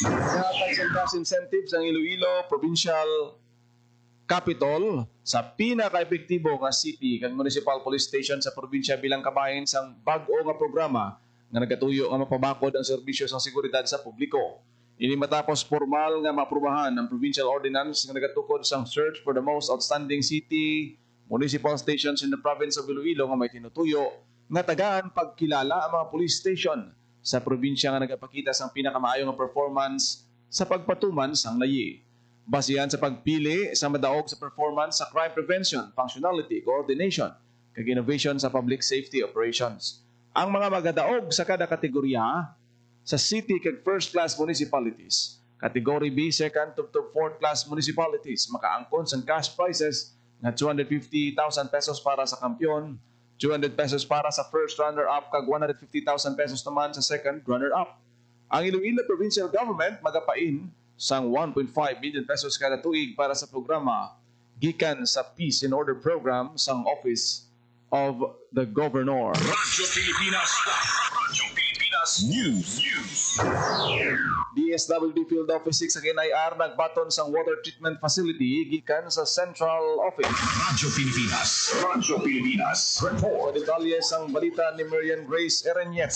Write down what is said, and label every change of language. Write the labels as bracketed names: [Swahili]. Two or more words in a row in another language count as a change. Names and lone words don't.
[Hiligaynon] Ihatag sa [English] gas incentives [Hiligaynon] ang Iloilo Provincial Capital sa pinaka-epektibo nga city kag municipal [English] police station [Hiligaynon] sa probinsya bilang kabahin sang bag-o nga programa nga nagatuyo nga mapabakod ang serbisyo sa seguridad sa publiko. Ini matapos formal nga maaprubahan ang [English] provincial ordinance [Hiligaynon] nga nagatukod sang [English] search for the most outstanding city municipal stations in the province of Iloilo [Hiligaynon] nga may tinutuyo nga tagaan pagkilala ang mga [English] police station [Hiligaynon] sa probinsya nga nagapakita sang pinakamaayong nga performance sa pagpatuman sang layi. Basihan sa pagpili sa madaog sa performance sa [English] crime prevention, [Hiligaynon] functionality, coordination, kag innovation sa [English] public safety operations. [Hiligaynon] Ang mga magadaog sa kada kategorya sa city kag [English] first class municipalities, category B, second to fourth class municipalities [Hiligaynon] makaangkon sang [English] cash prizes [Hiligaynon] na 250,000 pesos para sa kampiyon, 200 pesos para sa [English] first runner-up [Hiligaynon] kag 150,000 pesos naman sa [English] second runner-up. [Hiligaynon] Ang Iloilo Provincial Government magapain sang 1.5 million pesos kada tuig para sa programa gikan sa Peace and Order Program sang Office of the Governor. Radyo Pilipinas. Radyo Pilipinas News. DSWD Field Office 6 sa NIR nagbaton sang [English] water treatment facility [Hiligaynon] gikan sa Central Office. Radyo Pilipinas. Radyo Pilipinas. Report. Detalye sang balita ni Marian Grace Ereñeta.